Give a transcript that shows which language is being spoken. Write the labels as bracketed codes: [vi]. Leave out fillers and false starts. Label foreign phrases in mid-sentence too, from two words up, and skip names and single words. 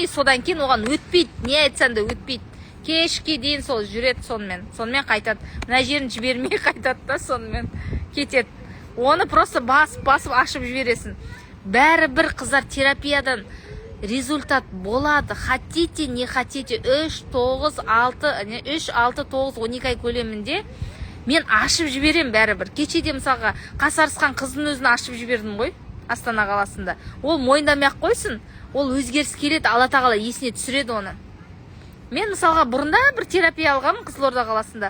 [kk] Содан кейін оған өтпейді, не айтсаң да өтпейді. Кешке дейін сол жүреді сонымен қайтады. Мына жерін жібермей қайтады да, сонымен кетеді. Оны просто басып ашып жібересің. Бәрібір қыздар терапиядан результат болады. [ru] Хотите, не хотите, [kk] 3, 6, 9, 12 ай көлемінде мен ашып жіберем бәрібір. Кешеде мысалға қасарысқан қыздың өзін ашып жібердім ғой, Астана қаласында. Ол мойындамай ақ қойсын, ол өзгеріс келеді, Алла тағала есіне түсіреді оны. Мен мысалға бұрында бір терапия алғанмын Қызылорда қаласында.